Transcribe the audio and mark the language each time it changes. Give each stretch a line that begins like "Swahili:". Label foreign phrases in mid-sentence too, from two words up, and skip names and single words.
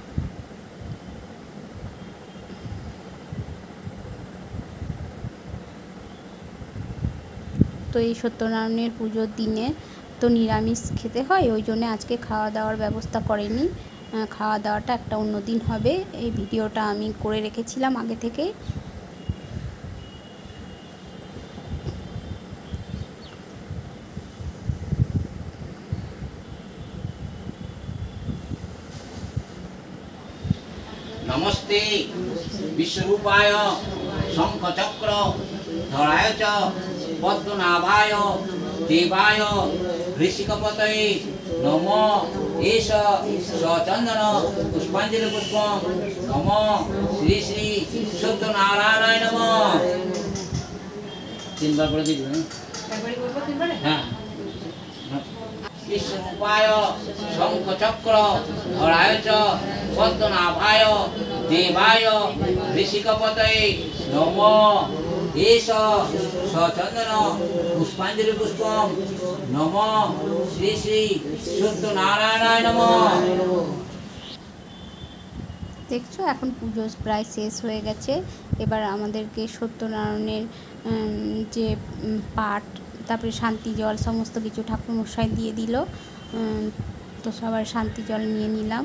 Bangla: তো এই সত্যনারায়ণের পুজোর দিনে তো নিরামিষ খেতে হয়, ওই জন্য আজকে খাওয়া দাওয়ার ব্যবস্থা করেনি। খাওয়া দাওয়াটা একটা অন্য দিন হবে। এই ভিডিওটা আমি করে রেখেছিলাম আগে থেকে।
Sanskrit: नमस्ते विश्वरूपाय शंखचक्र धराय च पद्मनाभाय देवाय ऋषिकपतये नमो एष सचंदन पुष्पांजलि पुष्पम नमो श्री श्री सत्यनारायणाय नमः।
Bangla: 3 बार করে দিবেন, একবারই করব 3 বারে। হ্যাঁ।
Sanskrit: विष्णुपाय शंखचक्र धराय च पद्मनाभाय देवाय ऋषिकपतये नमो एष सचंदन पुष्पांजलि पुष्पम नमो श्री श्री सत्यनारायणाय नमः।
Bangla: দেখছো এখন পুজো প্রায় শেষ হয়ে গেছে। এবার আমাদেরকে সত্যনারায়ণের যে পাঠ, তারপরে শান্তি জল সমস্ত কিছু ঠাকুরমশাই দিয়ে দিল। তো সবার শান্তি জল নিয়ে নিলাম।